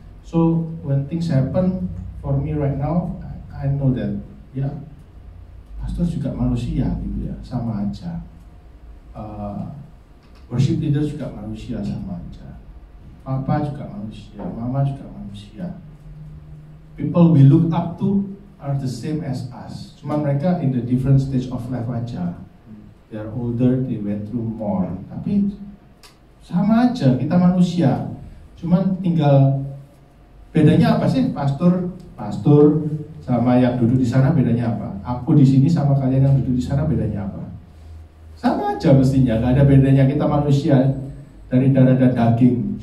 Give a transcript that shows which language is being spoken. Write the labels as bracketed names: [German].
[English] So, when things happen for me right now, I know that [Indonesian] ya pastor juga manusia gitu ya, sama aja. Worship leader juga manusia, sama aja. Papa juga manusia, mama juga manusia. [English] People we look up to are the same as us. [Indonesian] Cuma mereka [English] in the different stage of life aja. They are older, they went through more. [Indonesian] Tapi sama aja, kita manusia. Cuman tinggal bedanya apa sih? Pastor sama yang duduk di sana bedanya apa? Aku di sini sama kalian yang duduk di sana bedanya apa? Sama aja mestinya, nggak ada bedanya, kita manusia dari darah dan daging.